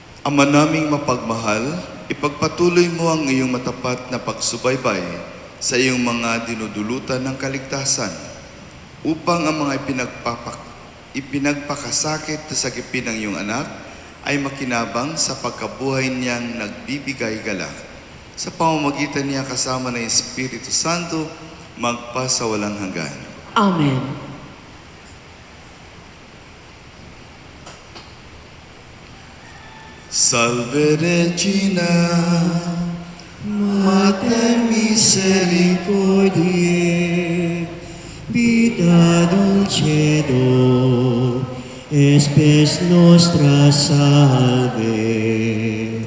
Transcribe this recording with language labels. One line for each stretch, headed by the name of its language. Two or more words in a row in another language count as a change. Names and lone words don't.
Filipino: Ama naming mapagmahal, ipagpatuloy mo ang iyong matapat na pagsubaybay sa iyong mga dinudulutan ng kaligtasan upang ang mga ipinagpakasakit na sagipin ng iyong anak ay makinabang sa pagkabuhay niyang nagbibigay galak. Sa pamamagitan niya kasama ng Espiritu Santo, magpa sa walang hanggan. Amen.
Latin: Salve Regina, Mater Misericordiae, Vita dulcedo, espes nostra salve.